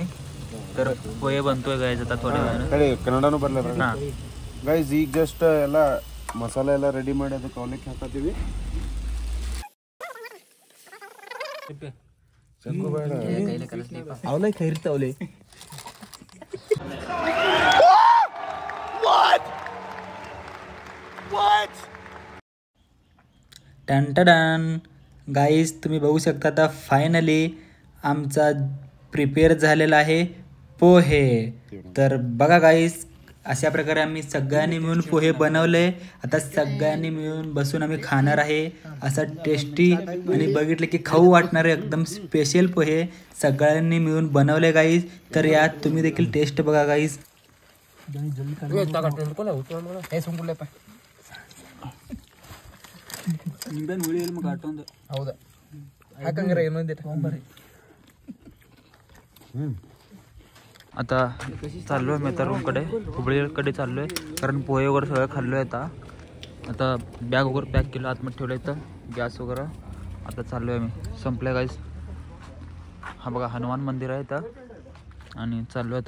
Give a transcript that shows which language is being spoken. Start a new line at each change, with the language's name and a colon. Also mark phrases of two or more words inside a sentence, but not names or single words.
Marathi: तर पोहे बनतोय गाईज आता थोड्या वेळाने.
Kannada: ಕನ್ನಡನೂ ಬರ್ಲ ಗೈಸ್. ಈಗ ಜಸ್ಟ್ ಎಲ್ಲ ಮಸಾಲೆ ಎಲ್ಲ ರೆಡಿ ಮಾಡಿ ಅದಕ್ಕೆ ಅವಲಕ್ಕಿ ಹಾಕತ್ತೀವಿ. ಅವಲೈ ಖೈರ್ತಾವಲೆ.
Marathi: टन गाईज तुम्ही बघू शकता आता फायनली आमचा प्रिपेअर झालेला आहे पोहे. तर बघा गाईज, अशा प्रकारे आम्ही सगळ्यांनी मिळून पोहे बनवले. आता सगळ्यांनी मिळून बसून आम्ही खाणार आहे. असं टेस्टी आणि बघितलं की खाऊ वाटणारे एकदम स्पेशल पोहे सगळ्यांनी मिळून बनवले गाईज. तर यात तुम्ही देखील टेस्ट बघा गाईज.
Kannada: ಹೌದಾ ಯಾಕಂದ್ರೆ ಇನ್ನೊಂದು
Marathi: आता चाललो आहे मित्रांकडे, हुबळीकडे चाललो आहे, कारण पोहे वगैरे सगळं खाल्लो आहे. आता बॅग वगैरे पॅक केलं, आतमध्ये ठेवलं इथं गॅस वगैरे. आता चाललो आहे मी, संपलं गाईज. हा बघा हनुमान मंदिर आहे इथं आणि चाललो आहे आता.